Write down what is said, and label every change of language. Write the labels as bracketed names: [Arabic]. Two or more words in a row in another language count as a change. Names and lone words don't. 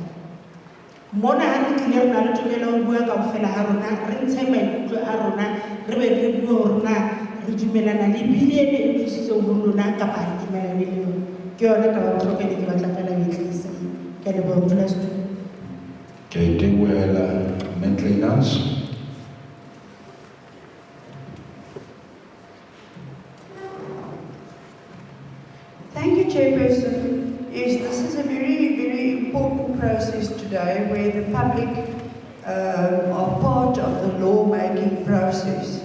[Southern Sotho] Mona ha re tlile re na le tokelo ho bua kaofela ha rona re ntshe maikutlo a rona re be re bue hore na re dumelana le bili ene e tlisitseng ho lona kapa ha re dumelane le yona ke yona taba bohlokwa ke batla fela ho e tlisa. Ke a leboha modulasetulo. Ke tebohela maintenance. [English] Thank you, Chairperson. Yes, this is a very, very important process today where the public are part of the law-making process.